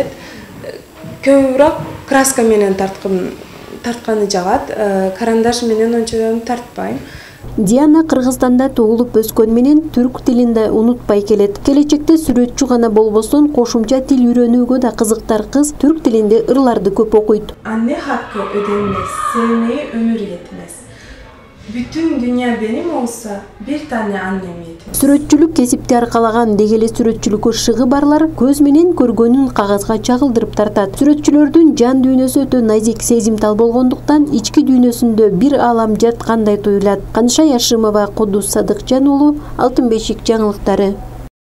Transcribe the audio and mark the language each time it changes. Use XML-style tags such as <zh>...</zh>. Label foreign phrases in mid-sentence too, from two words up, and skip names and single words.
<ky>Көбүрөөк краска менен тартканы жагат. Карандаш менен ончо тартпайм. Диана Кыргызстанда туулуп өскөн менен түрк тилин да унутпай келет. Келечекте сүрөтчү гана болбосун, кошумча тил үйрөнүүгө да кызыктар кыз түрк тилинде ырларды көп окуйт.</ky> <tr>Anne hakkı ödenmez, sevmeye ömür yetmez. Bütün dünya benim olsa bir tane annem yetmez.</tr> <ky>Сүрөтчүлүк кесипти аркалаган дегеле сүрөтчүлүккө шыгы барлар көз менен көргөнүн кагазга чагылдырып тартат. Сүрөтчүлөрдүн жан дүйнөсү өтө назик, сезимтал болгондуктан ички дүйнөсүндө бир алам жаткандай туюлат. Каныша Яшимова, Кудус Садыкжан уулу, Алтын бешик жаңылыктары.</ky>